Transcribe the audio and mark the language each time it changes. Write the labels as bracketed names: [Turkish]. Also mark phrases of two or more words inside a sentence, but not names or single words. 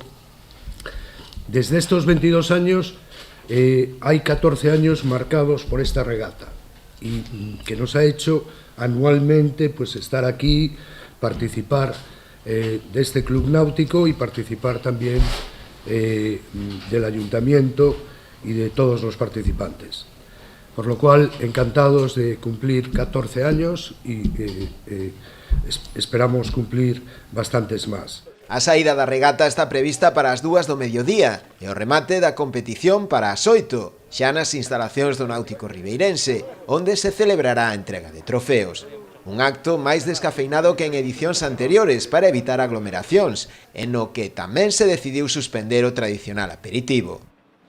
[Spanish] Desde estos 22 años hay 14 años marcados por esta regata y que nos ha hecho anualmente pues estar aquí, participar de este club náutico y participar también del ayuntamiento y de todos los participantes. Por lo cual, encantados de cumplir 14 años y esperamos cumplir bastantes más. [Galician] A saída da regata está prevista para as 2 do mediodía e o remate da competición para as 8, xa nas instalacións do Náutico Ribeirense, onde se celebrará a entrega de trofeos. Un acto máis descafeinado que en edicións anteriores para evitar aglomeracións, en no que tamén se decidiu suspender o tradicional aperitivo.